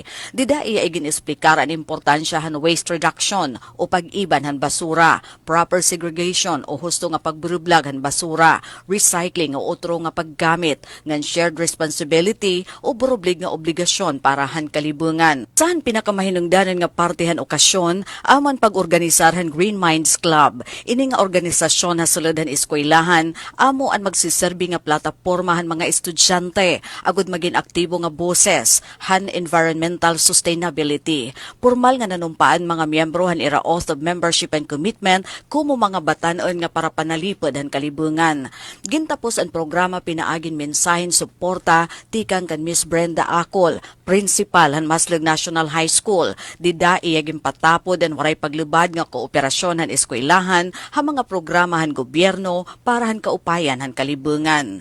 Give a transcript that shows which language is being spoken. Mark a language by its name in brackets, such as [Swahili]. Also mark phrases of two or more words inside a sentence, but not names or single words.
[Waray] Dida iya igin-esplikar ang importansya han [English] waste reduction [Waray] o pag-iban han basura, [English] proper segregation [Waray] o husto nga pagburublag han basura, recycling o otro nga paggamit, ngan [English] shared responsibility [Waray] o burublig nga obligasyon para han kalibungan. Saan pinakamahinungdanan nga parte han okasyon, aman pag-organisar han Green Minds Club. Ini nga organisasyon ha sulod han eskwelahan, amo ang magsiserbi nga plataporma han mga estudyante agud maging aktibo nga boses han [English] environmental sustainability. [Waray] Formal nga nanumpaan mga miyembro han ira [English] oath of membership and commitment [Waray] kumo mga batan-on nga para panalipod han kalibungan. Gintapos ang programa pinaagin mensahen suporta tikang kan Miss Brenda Acol, principal han Maslog National High School. Dida iya gimpatapod ang waray paglubad nga kooperasyon han eskwelahan ha mga programa han gobyerno para han kaupayan han kalibungan.